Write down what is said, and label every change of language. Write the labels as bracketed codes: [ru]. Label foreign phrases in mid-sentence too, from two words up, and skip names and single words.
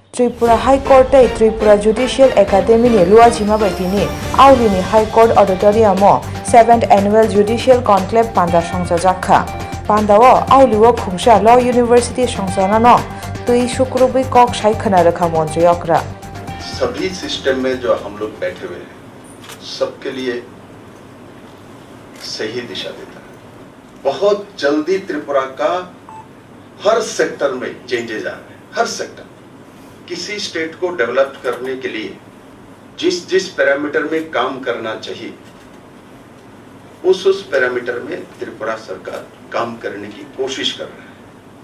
[trp] Tripura High Court Tripura Judicial Academy ni Luajima Baitini Aulini High Court Auditorium 7th Annual Judicial Conclave Panda Songsa Jakha Pandao Auliwo Khumsha Law University Songsana no Tui Shukrubi Kok Shai Khana Rakha Montri Okra [hi] सभी सिस्टम में जो हम लोग बैठे हुए हैं सबके लिए सही दिशा देता है। बहुत जल्दी त्रिपुरा का हर सेक्टर में चेंजेस आ रहे हैं। हर सेक्टर किसी स्टेट को डेवलप करने के लिए जिस जिस पैरामीटर में काम करना चाहिए उस पैरामीटर में त्रिपुरा सरकार काम करने की कोशिश कर रहा है।